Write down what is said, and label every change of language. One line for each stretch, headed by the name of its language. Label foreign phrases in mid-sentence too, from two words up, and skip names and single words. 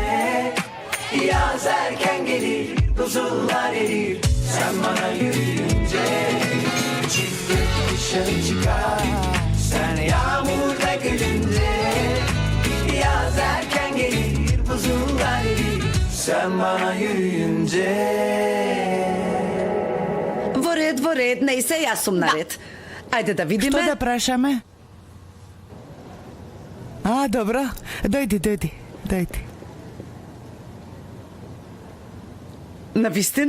Turkish: Yaz erken gelir buzullar erir sen bana yürüyünce. Çift gökkuşağı çıkar sen yağmurda gülünce. Yaz erken gelir buzullar erir sen bana yürüyünce.
Macedonian: Во ред, не се јас сум наред. Ајде да видиме. Што да прашаме? Добро. Дојди. На вистина?